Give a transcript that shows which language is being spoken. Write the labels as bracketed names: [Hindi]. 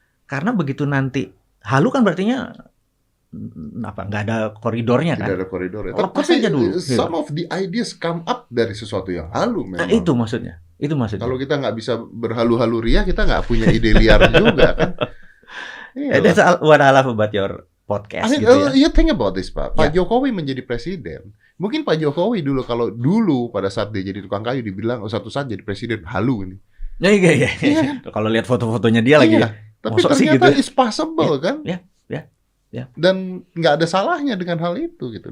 [Indonesian] Karena begitu nanti halu kan berartinya nggak ada koridornya kan. Tidak ada koridornya. Lepas aja dulu. [English] Some of the ideas come up [Indonesian] dari sesuatu yang halu memang. Nah, itu maksudnya. Kalau kita nggak bisa berhalu-halu ria, kita nggak punya ide liar juga kan. [English] That's what I love about your podcast. I mean, [Indonesian] gitu ya. [English] You think about this, [Indonesian] Pak. Pak Jokowi menjadi presiden. Mungkin Pak Jokowi kalau dulu pada saat dia jadi tukang kayu dibilang suatu saat jadi presiden halu ini. Iya. Kalau lihat foto-fotonya dia lagi. Tapi ternyata [English] it's possible [Indonesian] kan? Ya. Dan nggak ada salahnya dengan hal itu gitu.